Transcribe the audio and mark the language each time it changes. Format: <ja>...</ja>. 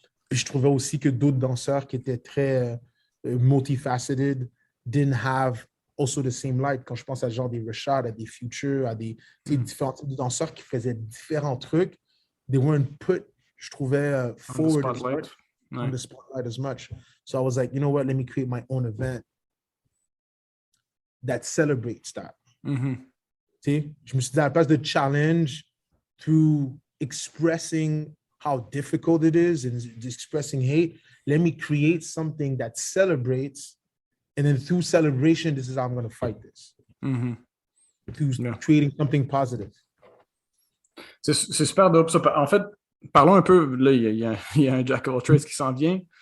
<fr>Puis je trouvais aussi que d'autres danseurs qui étaient très multifaceted</fr> <en>didn't have also the same light.</en> <fr>Quand je pense à genre des Rashad, à des Future, à des différents types de danseurs qui faisaient différents trucs,</fr> <en>they weren't put,</en> <fr>je trouvais,</fr> <en>forward on the spotlight as much. So I was like, you know what, let me create my own event that celebrates that.</en> <fr>Je me suis dit, à la place de</fr> <en>challenge through expressing how difficult it is and expressing hate, let me create something that celebrates, and then through celebration, this is how I'm going to fight this. Through creating something positive.</en> <fr>C'est super dope ça. En fait, parlons un peu, là, il y a un Jack of all trades qui s'en vient.</fr>